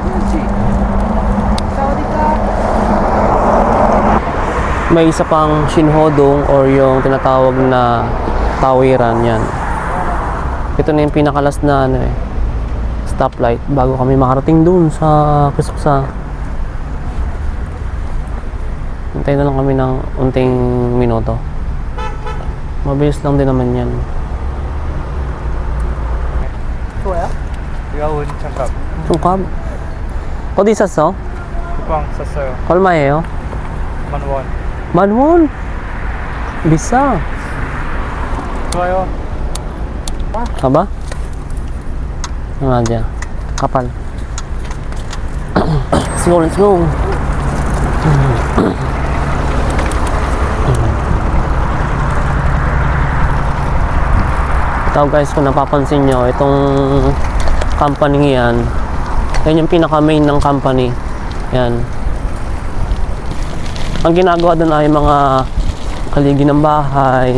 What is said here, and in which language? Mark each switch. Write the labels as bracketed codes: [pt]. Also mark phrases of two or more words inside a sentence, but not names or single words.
[tl] May isa pang Shinhodong or yung tinatawag na tawiran yan. Ito na yung pinakalas na stoplight bago kami makarating dun sa Kusuksa. Hintayin na lang kami ng unting minuto. Mabilis lang din naman yan. [ko] 이가온 잠깐 중갑? 어디 있었어? 쿠팡 샀어요. 얼마예요? 10,000원. 10,000원? 비싸. 좋아요. [tl] Aba? Ano dyan? Kapal. [en] Let's go, let's go. [tl] Ito guys, kung napapansin nyo, itong company yan, yan yung pinaka main ng company. Yan. Ang ginagawa doon ay mga kaligi ng bahay.